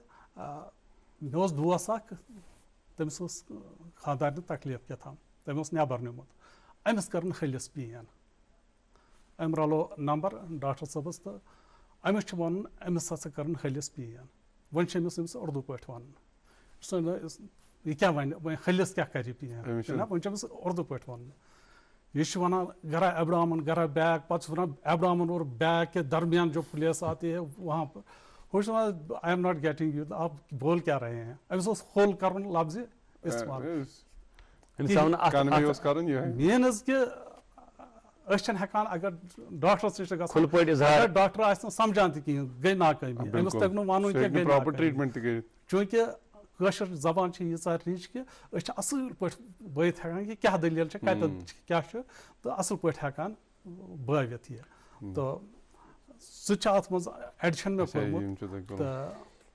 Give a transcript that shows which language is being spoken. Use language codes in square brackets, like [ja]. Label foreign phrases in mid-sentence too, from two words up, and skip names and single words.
[ks] مےٚ اوس دوس اکھ تٔمِس اوس خانٛدارنہِ تکلیٖف کیٛاہ تام تٔمۍ اوس نٮ۪بر نیوٗمُت أمِس کٔرٕن ہلِس پین أمۍ رلو نمبر ڈاکٹر صٲبس تہٕ أمِس چھُ وَنُن أمِس ہسا کٔرٕن ہلِس پین وۄنۍ چھِ أمِس اُردو پٲٹھۍ وَنُن یہِ کیٛاہ وَنہِ وۄنۍ ہلِس کیٛاہ کَرِ یہِ پین وۄنۍ چھُ أمِس اُردو پٲٹھۍ وَنُن یہِ چھُ وَنان گرا ایبڈامن گرا بیک پَتہٕ چھُس وَنان [ur] ایبڈامن اور بیک کے درمیان جو پلیس آتی ہے وہاں پر [ks] ہُہ چھُ وَنان [en] I am not getting you [ur] آپ بول کیٛاہ رہے ہیں [ks] أمِس اوس ہول کَرُن لفظِ اِستعمال مین حظ کہِ أسۍ چھِنہٕ ہٮ۪کان اگر ڈاکٹرس نِش چھِ گژھان ڈاکٹر آسہِ نہٕ سَمجان تہِ کِہیٖنۍ گٔے ناکٲمی أمِس تَگہِ نہٕ وَنُن کینٛہہ چوٗنٛکہِ کٲشِر زبان چھِ ییٖژاہ رِچ کہِ أسۍ چھِ اَصٕل پٲٹھۍ بٲوِتھ ہٮ۪کان کہِ کیٛاہ دٔلیٖل چھِ کَتٮ۪ن کیٛاہ چھُ تہٕ اَصٕل پٲٹھۍ ہٮ۪کان بٲوِتھ یہِ تہٕ سُہ تہِ چھُ اَتھ منٛز ایڈِشن مےٚ کوٚرمُت تہٕ